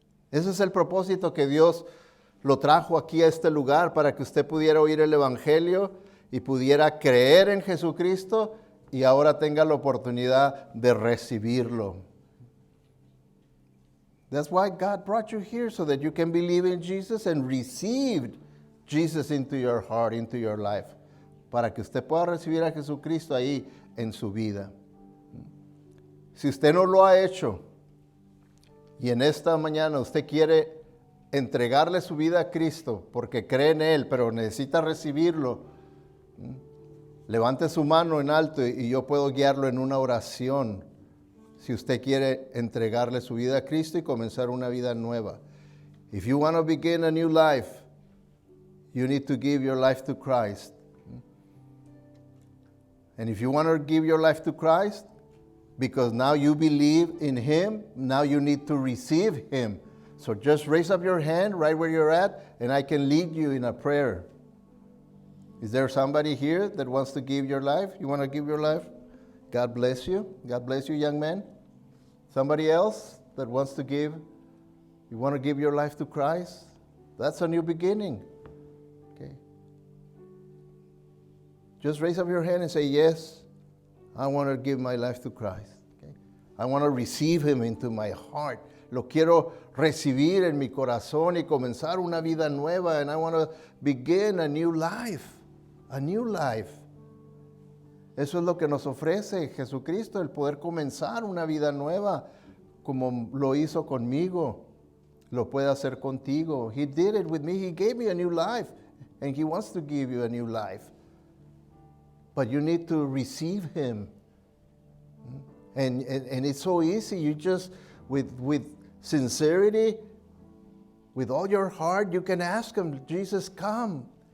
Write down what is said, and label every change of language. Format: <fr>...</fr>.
<es>Ese es el propósito que Dios lo trajo aquí a este lugar para que usted pudiera oír el Evangelio y pudiera creer en Jesucristo y ahora tenga la oportunidad de recibirlo.</es> <en>That's why God brought you here, so that you can believe in Jesus and receive Jesus into your heart, into your life,</en> <es>para que usted pueda recibir a Jesucristo ahí en su vida. Si usted no lo ha hecho y en esta mañana usted quiere entregarle su vida a Cristo porque cree en Él, pero necesita recibirlo, levante su mano en alto y yo puedo guiarlo en una oración. Si usted quiere entregarle su vida a Cristo y comenzar una vida nueva.</es> <en>If you want to begin a new life, you need to give your life to Christ. And if you want to give your life to Christ, because now you believe in Him, now you need to receive Him. So just raise up your hand right where you're at, and I can lead you in a prayer. Is there somebody here that wants to give your life? You want to give your life? God bless you. God bless you, young man. Somebody else that wants to give? You want to give your life to Christ? That's a new beginning. Okay. Just raise up your hand and say, yes, I want to give my life to Christ. Okay. I want to receive Him into my heart.</en> <es>Lo quiero recibir en mi corazón y comenzar una vida nueva.</es> <en>And I want to begin a new life. A new life.</en> <es>Eso es lo que nos ofrece Jesucristo, el poder comenzar una vida nueva, como lo hizo conmigo. Lo puede hacer contigo.</es> <en>He did it with me. He gave me a new life. And He wants to give you a new life. But you need to receive Him. And it's so easy. You just, with sincerity, with all your heart, you can ask Him, Jesus, come.</en>